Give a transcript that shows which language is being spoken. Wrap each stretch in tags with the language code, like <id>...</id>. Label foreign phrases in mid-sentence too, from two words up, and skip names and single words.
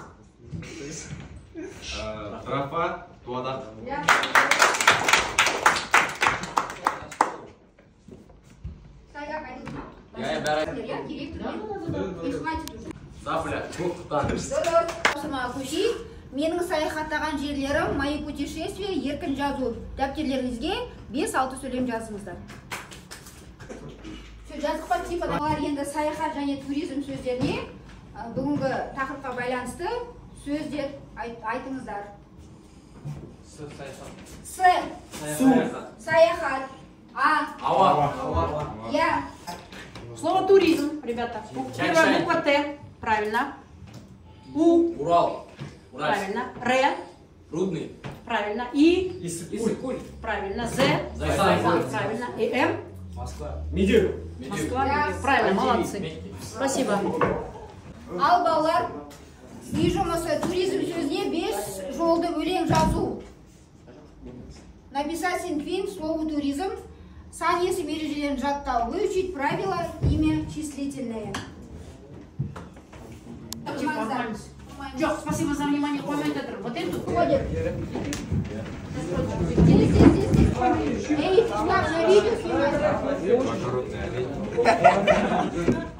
<kk>Трафа, Дуадақ. Сайгақ айтылды ма? Я бәрі. Запля, көшейік. Менің саяхаттаған жерлерім,</kk> <ru>мои путешествия,</ru> <kk>еркін жазу. Дәптерлеріңізге 5-6 сөйлем жазыңыздар. Жазық па типа олар енді саяхат және туризм сөздеріне бүгінгі тақырыпқа байланысты сөздер айтыңыздар. Саяхат. Ауа. Я.</kk> <ru>Слово туризм, ребята. Первая буква Т. Правильно. У. Урал. Правильно. Р. Рудный. Правильно. И. Иссык-Куль. Правильно. З. Зайсан. Правильно. И М. Москва. Медеу. Москва. Правильно, молодцы. Спасибо.</ru> <kk>Ал балалар, үй жұмысы туризм сөзіне 5 жолды өлең жазу.</kk> <ru>Написать синквин слову туризм.</ru> <kk>Сан есім ережелерін жаттау.</kk> <ru>Выучить правила, имя, числительное. Жоқ, спасибо за внимание,</ru> <kk>қоймай жатыр.</kk> <ru>Вот эту. Ходит. Здесь. Эй, на видео снимай.</ru>